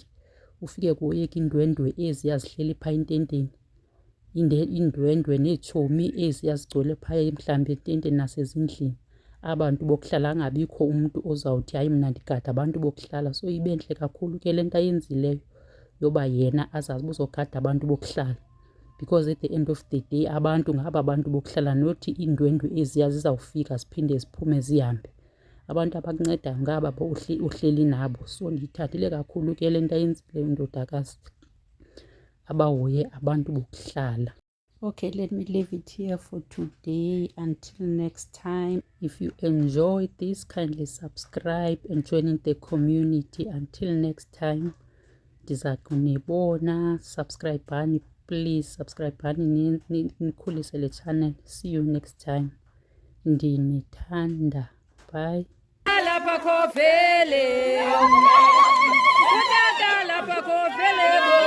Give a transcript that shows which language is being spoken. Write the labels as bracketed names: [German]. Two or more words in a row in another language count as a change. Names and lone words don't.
[Xhosa] Ufike kuhoyeka iindwendwe eziya zihleli phaa ententeni, iindwendwe neetshomi eziya zigcwele phaya mhlawumbi ententeni nasezindlini. Abantu bokuhlala angabikho umntu ozawuthi hayi mna ndigada abantu bokuhlala. So ibe ntle kakhulu ke le nto ayenzileyo yoba yena azazi uba uzogada abantu bokuhlala, because [English] at the end of the day [Xhosa] abantu ngaba bantu bokuhlala, nothi iindwendwe eziya zizawufika ziphinde ziphume zihambe. Abantu abakuncedayo ngaba uhleli nabo. So ndiyithathile kakhulu ke le nto ayenzileyo indodakazi, abahoye abantu bokuhlala. [English] Okay, let me leave it here for today. Until next time, if you enjoy this, kindly subscribe and join in the community. Until next time, [Xhosa] ndiza kunibona. Subscribe bani, [English] please subscribe [Xhosa] bani, nikhulise le channel. [English] See you next time. [Xhosa] Ndinithanda. Bye. Lapha khovele, lapha khovele.